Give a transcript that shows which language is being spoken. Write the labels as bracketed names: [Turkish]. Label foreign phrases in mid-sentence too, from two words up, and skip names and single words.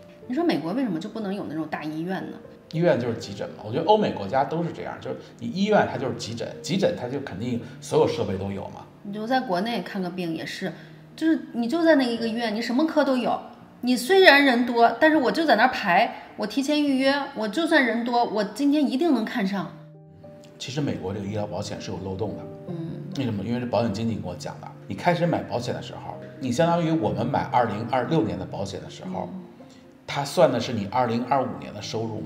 [Chinese] 你说美国为什么就不能有那种大医院呢？医院就是急诊嘛，我觉得欧美国家都是这样，就是你医院它就是急诊，急诊它就肯定所有设備都有嘛。你就在國內看個病也是，就是你就在那一個醫院，你什麼科都有。你雖然人多，但是我就在那兒排，我提前預約，我就算人多，我今天一定能看上。其實美國這個醫療保險是有漏洞的。為什麼？因為是保險經紀跟我講的。你開始買保險的時候，你相當於我們買2026年的保險的時候，他算的是你2025年的收入嘛。